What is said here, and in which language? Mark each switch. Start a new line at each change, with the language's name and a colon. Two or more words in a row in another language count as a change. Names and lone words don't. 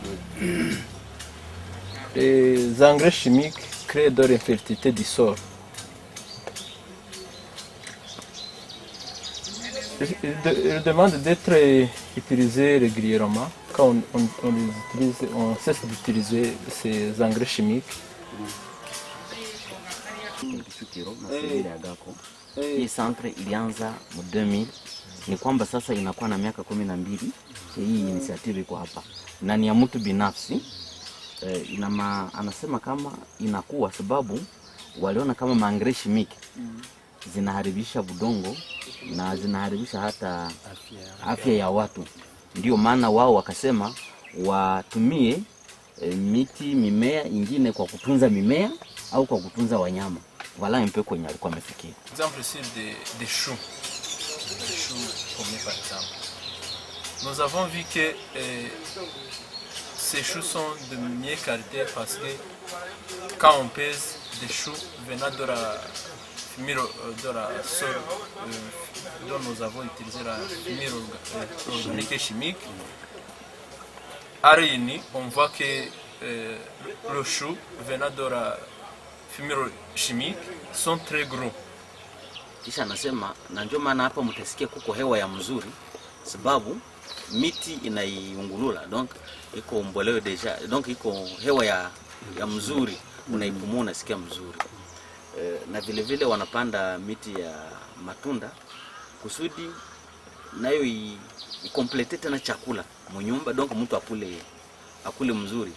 French: Les engrais chimiques créent de l'infertilité du sol. Ils demandent d'être utilisés régulièrement. Quand on cesse d'utiliser ces engrais chimiques.
Swahili: Hii centre ilianza mu 2000, ni kwamba sasa inakuwa na miaka 12 hii initiative iko hapa. Na ni ya mtu binafsi. Anasema kama inakuwa sababu waliona kama
French: maengrais chimique
Swahili: zinaharibisha budongo na zinaharibisha hata afya ya watu. Ndio maana wao wakasema watumie miti, mimea ingine kwa kutunza mimea au kwa kutunza wanyama.
French: Voilà un peu
Swahili: kwenye alikuwa amefikia.
French: Exemple ici des choux. Des choux pommiers par exemple. Nous avons vu que ces choux sont de meilleure qualité parce que quand on pèse des choux venant de la sol dont nous avons utilisé la fumure organique et chimique, à réuni, on voit que le chou venant de la fumure chimique sont très gros.
Swahili: Kisha anasema na ndio maana hapa mtasikia kuko hewa ya mzuri sababu miti inaiungulula, donc iko mboleo deja, donc iko hewa ya mzuri, unaipumua unasikia mzuri. Na vile vile wanapanda miti ya matunda kusudi nayo ikomplete tena chakula mnyumba, donc mtu akule mzuri.